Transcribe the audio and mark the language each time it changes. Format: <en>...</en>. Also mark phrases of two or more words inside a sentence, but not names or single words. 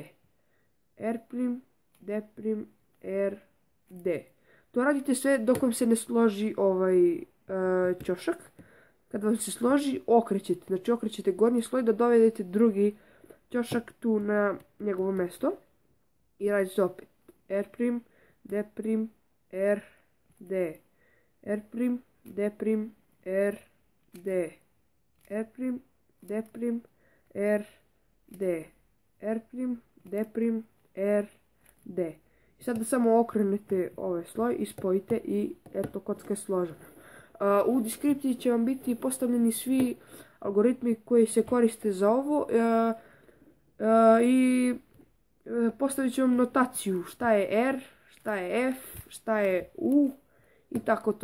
<bs>R', D', R, D. To radite sve dok vam se ne složi ovaj ćošak. Kad vam se složi, okrećete. Znači okrećete gornji sloj da dovedete drugi ćošak tu na njegovo mjesto. I radite opet R', D', R, D. R', D', R, D. R', D', R, D. R', D', R, D. I sada samo okrenete ovaj sloj i spojite i eto kocka je složena. U deskripciji će vam biti postavljeni svi algoritmi koji se koriste za ovo i postavit ću vam notaciju šta je R, šta je F, šta je U i tako to.</bs>